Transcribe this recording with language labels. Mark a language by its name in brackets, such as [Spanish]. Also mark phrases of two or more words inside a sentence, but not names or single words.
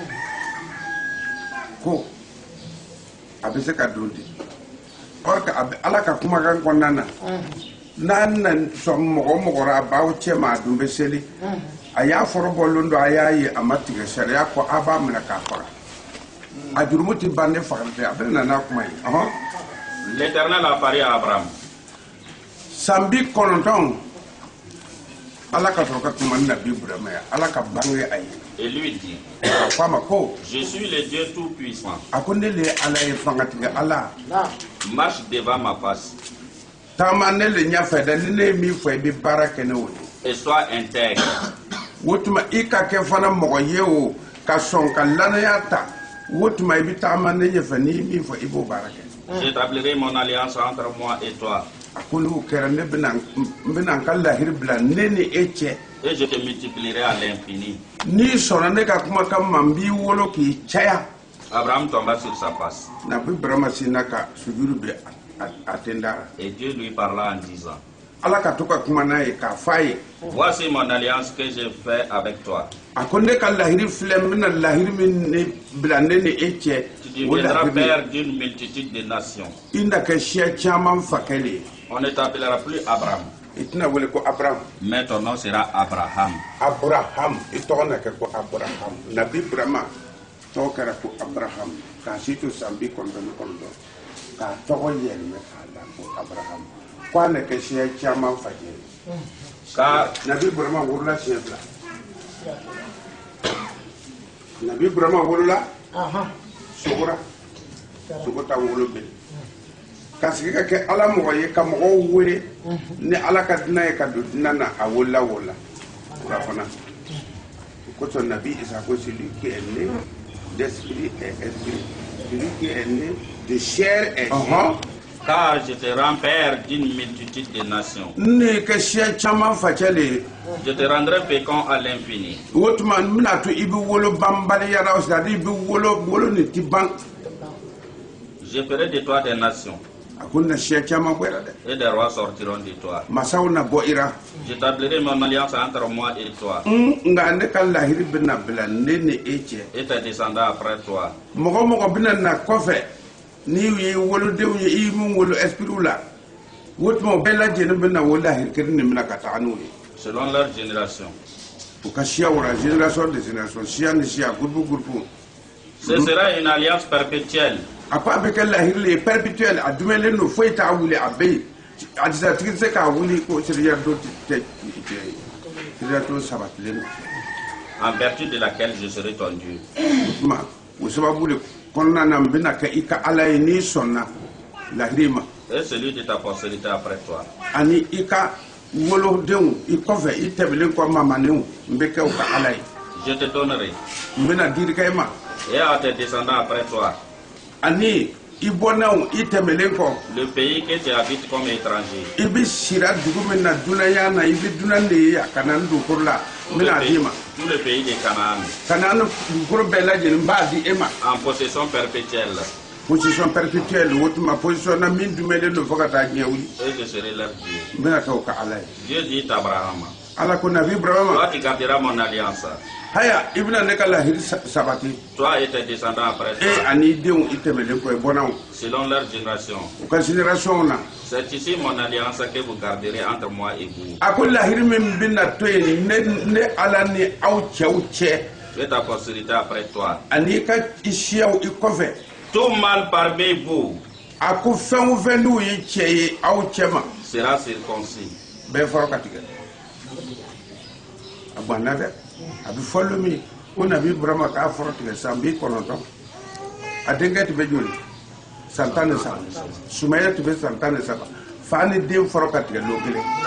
[Bambara] ko a bɛ se ka don di [French] or que [Bambara] ala ka kumakan kɔnɔna na n'an na sɔn mɔgɔ mɔgɔ la a b'aw cɛ ma a dun bɛ seli a y'a fɔra bɔlen don a y'a ye a ma tigɛ sariya ko a b'a minɛ k'a faga a jurumu tɛ ban ne fagali tɛ a bɛ na n'a kuma ye [French] l'Éternel apparut à Abraham. [Bambara] san 90 ala ka sɔrɔ ka kuma ni nabi Ibrahima ye ala ka bange a ye [French] Et lui dit, [Bambara] a ko a ma ko [French] je suis le Dieu Tout-Puissant. [Bambara] a ko ne le ye ala ye fangatigɛ ala [French] Marche devant ma face [Bambara] taama ne le ɲɛfɛ dɛ ni ne ye min fɔ i bɛ baara kɛ ne o ye [French] et sois intègre. [Bambara] o tuma i ka kɛ fana mɔgɔ ye o ka sɔn ka lanaya ta o tuma i bɛ taama ne ɲɛfɛ n'i ye min fɔ i b'o baara kɛ [French] J'établirai mon alliance entre moi et toi. [Bambara] a ko n'o kɛra ne bɛna n bɛna n ka lahiri bila ne ni e cɛ [French] Et je te multiplierai à l'infini. [Bambara] n'i sɔnna ne ka kumakan ma n b'i wolo k'i caya [French] Abraham tomba sur sa face. [Bambara] nabi Ibrahima sinna ka sujuru bɛ a tendara [French] Et Dieu lui parla en disant, [Bambara] ala ka to ka kuma n'a ye k'a f'a ye [French] voici mon alliance que j'ai fait avec toi. [Bambara] a ko ne ka lahiri filɛ n bɛna lahiri min ne bila ne ni e cɛ [French] Tu [Bambara] o [French] deviendras [Bambara] lahiri [French] père d'une multitude de nations. [Bambara] i na kɛ siya caman fakɛ le ye [French] On ne t'appellera plus Abraham, [Bambara] i tɛna wele ko Abraham [French] mais ton nom sera Abraham. [Bambara] Abraham i tɔgɔ na kɛ ko Abraham nabi Ibrahima tɔgɔ kɛra ko Abraham k'a si to san 99 k'a tɔgɔ yɛlɛmɛ k'a la ko Abraham ko a na kɛ siya caman fakɛ ye [French] Car [Bambara] nabi Ibrahima wolola siɲɛ 2 nabi Ibrahima wolola sogora sogo ta wolo bɛ ka sigi ka kɛ ala mɔgɔ ye ka mɔgɔw wele ni ala ka diinɛ ye ka don diinɛ na a wolola wolola ola fana o kosɔn nabi Isa ko [French] celui qui est né d'esprit et esprit celui qui est né de chair et chair car je te rends père d'une multitude de nations. [Bambara] ne ka siya caman facɛ le ye [French] Je te rendrai fécond à l'infini. [Bambara] o tuma n bɛna to i bɛ wolo banbaliya la c'est-à-dire i bɛ wolo nin ti ban [French] Je ferai de toi des nations, [Bambara] a ko na siya caman bɔra dɛ [French] et des rois sortiront de toi. [Bambara] masaw na bɔ ira [French] J'établirai mon alliance entre moi et toi, [Bambara] nka ne ka lahiri bɛna bila ne ni e cɛ [French] et tes descendants après toi. [Bambara] mɔgɔ mɔgɔ bɛna na kɔfɛ n'i ye wolodenw ye i mun wolo esprit la o tuma o bɛɛ lajɛlen bɛna o lahiri kelen de minɛ ka taga n'o ye [French] Selon leur génération. [Bambara] u ka siya wara [French] génération de génération [Bambara] siya ni siya groupe [French] Ce sera une alliance perpétuelle. [Bambara] a ko a bɛ kɛ lahiri le ye perpétuel a dumɛnlen don foyi t'a wuli a bɛ yen a disatigi tɛ se k'a wuli ko seriya don tɛ seriya don sabatilen don [French] en vertu de laquelle je serai ton Dieu. [Bambara] o tuma o sababu de kɔnɔna na n bɛna kɛ i ka ala ye n'i sɔnna lahirima [French] et celui de ta postérité après toi. [Bambara] ani ika wolodenw i kɔfɛ i tɛmɛlen kɔ mamanenw n bɛ kɛ u ka ala ye [French] Je te donnerai. [Bambara] n bɛna dirika i ma [French] Et à tes descendants après toi, [Bambara] ani i bɔnnaw i tɛmɛlen kɔ [French] le pays que tu habites comme étranger. [Bambara] i bɛ sira dugu min na dunanya na i bɛ dunan de ye a kana n dugukolo la n bɛna d'i ma [French] Tout le pays de Canaan, [Bambara] kana n dugukolo bɛɛ lajɛlen n b'a di e ma [French] en possession perpétuelle, position perpétuelle [Bambara] o tuma position na min dumɛlen don fo ka taa diɲɛ wuli [French] et je serai leur Dieu. [Bambara] n bɛna kɛ u ka ala ye [French] Dieu dit à Abraham, [Bambara] ala ko nabi ibrahima [French] toi tu garderas mon alliance, [Bambara] haya i bɛna ne ka lahiri sabati [French] toi et tes descendants après [Bambara] e [French] toi, [Bambara] ani i denw i tɛmɛlen kɔ i bɔnnaw [French] selon leur génération. [Bambara] u ka génération na [French] C'est ici mon alliance que vous garderez entre moi et vous, [Bambara] a ko lahiri min bɛna to yen ne ala ni aw cɛw cɛ [French] et ta postérité après toi. [Bambara] ani i ka i siyaw i kɔfɛ [French] Tout mal parmi vous [Bambara] a ko fɛn o fɛn n'u ye cɛ ye aw cɛ ma [French] sera circoncis. [Bambara] bɛɛ fɔlɔ ka tigɛ a banna dɛ a bɛ fɔlɔ min ko nabi ibrahima k'a fɔlɔ tigɛ san 90 a denkɛ tun bɛ joli san 13 sumaya tun bɛ san 13 fa ni den fɔlɔ ka tigɛ lon kelen